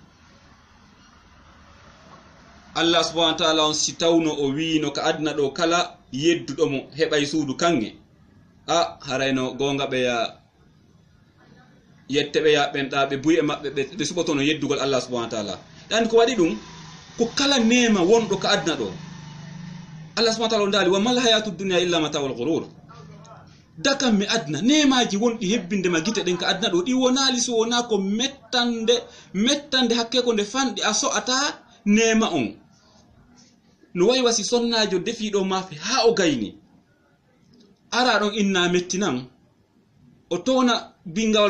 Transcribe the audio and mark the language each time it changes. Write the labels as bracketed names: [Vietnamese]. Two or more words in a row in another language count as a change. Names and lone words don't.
[Fula] Allah [Arabic] سبحانه وتعالى [Fula] on si tawno o wiino ko adna ɗo kala yedduɗo mo heɓay suudu kanŋe harayno gonga ɓeya yette ɓeya ɓenɗa ɓe buy e maɓɓe ɓe suɓotono yeddugol Allah [Arabic] سبحانه وتعالى [Fula] ɗan ko waɗi ɗum ko kala nema wonɗo ko adna ɗo Allah [Arabic] سبحانه وتعالى [Fula] ndali [Arabic] وما الحياة الدنيا إلا متاع الغرور [Fula] dakam mi adna nemaji wonɗi hebbindema gite ɗen ko adna ɗo ɗi wonali so wona ko mettande hakke ko nde fanɗi a so'ata nema on no wayi wasi sonnajo defiɗo maafe ha o gayni ara ɗon inna mettinan o towna bingawal